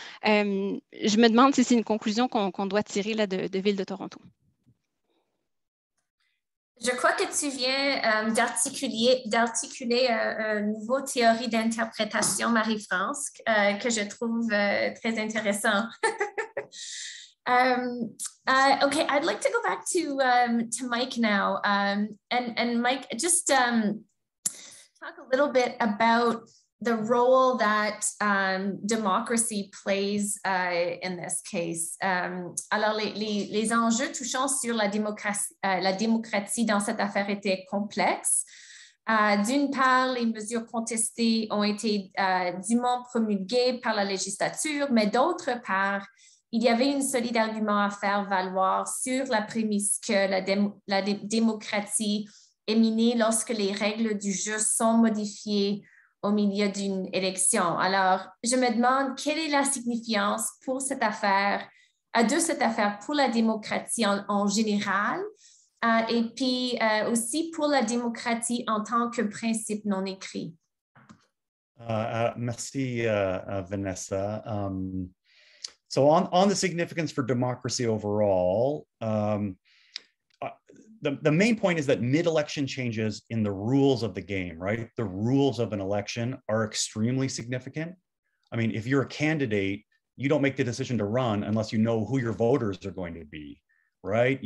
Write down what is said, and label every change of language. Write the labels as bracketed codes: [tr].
[fr] Je me demande si c'est une conclusion qu'on doit tirer là, de Ville de Toronto. Je crois que tu viens d'articuler une nouvelle théorie d'interprétation, Marie-France, que je trouve très intéressant. [en] Okay, I'd like to go back to Mike now. And Mike, just talk a little bit about the role that democracy plays in this case. [fr] Alors, les enjeux touchant sur la démocratie dans cette affaire étaient complexes. D'une part, les mesures contestées ont été dûment promulguées par la législature, mais d'autre part, il y avait une solide argument à faire valoir sur la prémisse que la démocratie est minée lorsque les règles du jeu sont modifiées au milieu d'une élection. Alors, je me demande quelle est la signification pour cette affaire, de cette affaire pour la démocratie en général, et puis aussi pour la démocratie en tant que principe non écrit. Merci, Vanessa. [en] So on the significance for democracy overall, the main point is that mid-election changes in the rules of the game, right? The rules of an election are extremely significant. I mean, if you're a candidate, you don't make the decision to run unless you know who your voters are going to be, right?